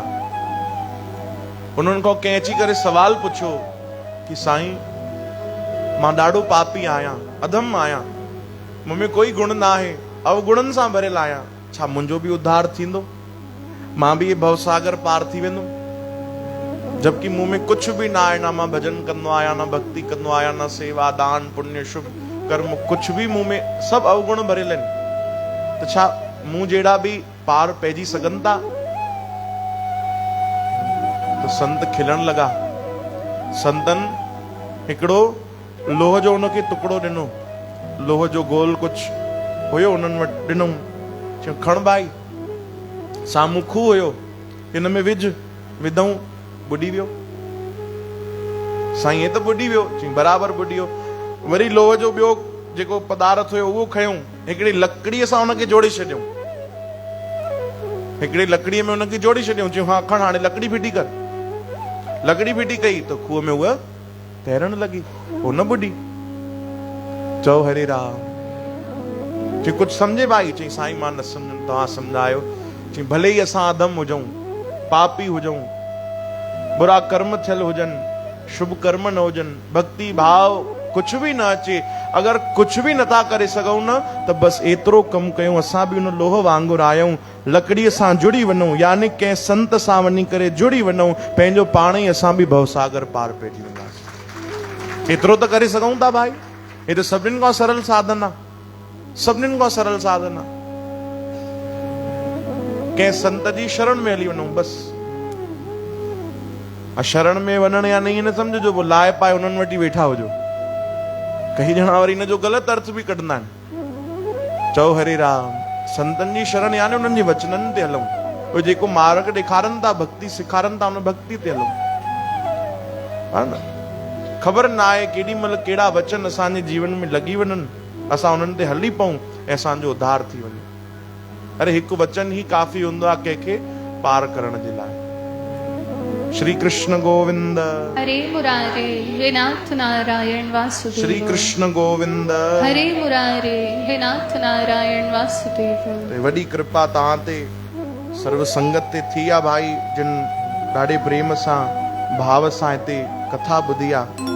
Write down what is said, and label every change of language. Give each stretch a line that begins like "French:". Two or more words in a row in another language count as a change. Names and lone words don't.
Sindhi: उन्हनि खां कंहिं अची करे सवाल पुछियो कि साईं मां ॾाढो पापी आहियां, अधम आहियां, मूंमें कोई गुण न आहे, अवगुणनि सां भरियल आहियां, छा मुंहिंजो बि उद्धार थींदो? मां बि भवसागर पार थी वेंदुमि? जबकि मूं में कुछ भी ना आहे, ना मां भजन कंदो आहियां, ना भक्ति कंदो आहियां, ना सेवा दान पुण्य शुभ कर्म, कुछ भी मूं में सब अवगुण भरियल आहिनि। त छा मूं जहिड़ा भी पार पइजी सघनि था? तो संत खिलण लगा। संतन हिकिड़ो लोह जो उनखे टुकड़ो ॾिनो, लोह जो गोल कुछ हुयो उन्हनि वटि ॾिनो, चयो खण भाई, साम्हूं खूह हुयो, हिन में विझ, विधऊं, बुॾी वियो। साईं हे त बुॾी वियो, चई बराबरि बुॾी वियो। वरी लोह जो ॿियो जेको पदार्थ हुयो उहो खयूं, हिकिड़ी लकड़ीअ सां हुनखे जोड़े छॾियऊं, हिकिड़ी लकड़ीअ में हुनखे जोड़े छॾियऊं, चयूं हा खण हाणे लकड़ी फिटी कर। लकड़ी फिटी कई त खूह में उहा तैरण लॻी, हो न बुॾी। चओ
Sanskrit: हरे राम।
Sindhi: चई कुझु सम्झे भाई? चई साईं मां न सम्झुमि, तव्हां सम्झायो। चई भले ई असां अधम हुजऊं, पापी हुजऊं, बुरा कर्म थियल हुजनि, शुभ कर्म न हुजनि, भक्ति भाव कुछ भी न अचे, अगर कुछ भी नथा करे सघूं न त बस एतिरो कमु कयूं, असां बि उन लोह वांगुरु आहियूं, लकड़ीअ सां जुड़ी वञूं, यानी कंहिं संत सां वञी करे जुड़ी वञूं, पंहिंजो पाण ई असां बि भवसागर पार पइजी वेंदासीं। एतिरो त करे सघूं था भाई। हे त सभिनीनि खां सरल साधन आहे, सभिनीनि खां सरल साधन आहे। कंहिं संत जी शरण में हली वञूं बस। शरण में वञण या नहीं न समझो, वो लाए पाए उन्हनि वटि वेठा हुजो। कई ॼणा वरी इन जो ग़लति अर्थ बि कढंदा आहिनि। चओ
Sanskrit: हरे राम।
Sindhi: संतनि जी शरण यानी उन्हनि जे वचननि ते हलूं, उहे जेको मार्ग ॾेखारनि था, भक्ति सेखारनि था, उन भक्ति ते हलूं, हा न? ख़बर न आहे केॾी महिल कहिड़ा वचन असांजे जीवन में लॻी वञनि, असां उन्हनि ते हली पऊं ऐं असांजो उद्धार थी वञे। अरे हिकु वचन ही काफ़ी हूंदो आहे कंहिंखे पार करण जे लाइ।
Sanskrit: श्री कृष्ण गोविंद। हरे मुरारे हे नाथ नारायण वासुदेव। श्री कृष्ण गोविंद। हरे मुरारे हे नाथ नारायण वासुदेव।
Sindhi: वॾी कृपा तव्हां ते सर्व संगत ते थी आहे भाई, जिन ॾाढे प्रेम सां भाव सां हिते कथा ॿुधी आहे।